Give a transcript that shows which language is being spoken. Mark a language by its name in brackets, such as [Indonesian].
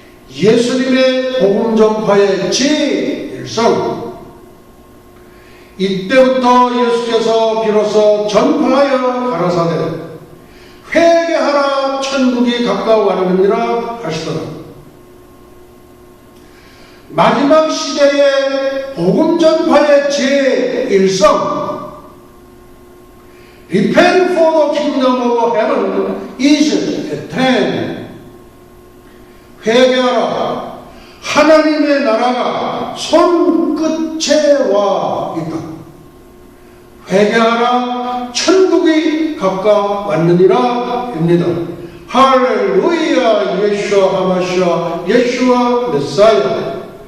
[Korean] 예수님의 복음 전파의 제1성, 이때부터 예수께서 비로소 전파하여 가라사대 회개하라 천국이 가까워가느니라 하시더라. 마지막 시대의 복음 전파의 제1성, [English] Repent for the kingdom of heaven is at hand. [Korean] 회개하라, 하나님의 나라가 손끝에 와 있다. 회개하라, 천국이 가까웠느니라 입니다. 할렐루야, 예수와 하마시아, 예수와 메사야.